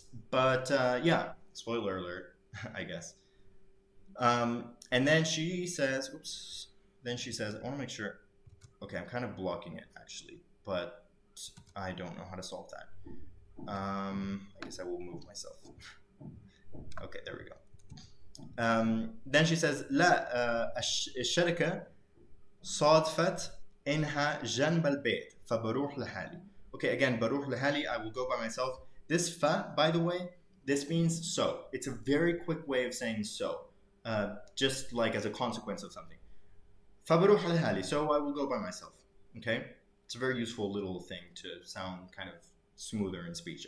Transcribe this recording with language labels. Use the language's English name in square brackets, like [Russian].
[English] But yeah, spoiler alert, I guess. And then she says, I want to make sure. Okay, I'm kind of blocking it actually, but I don't know how to solve that. I guess I will move myself. Okay, there we go. Then she says [Arabic] لا الشركة صادفت إنها جنب البيت فبروح لحالي. [English] Okay, again, [Arabic] بروح لحالي, [English] I will go by myself. This fa, by the way, this means so. It's a very quick way of saying so, just like as a consequence of something. [Arabic] فبروح لحالي, [English] so I will go by myself. Okay, it's a very useful little thing to sound kind of smoother in speech.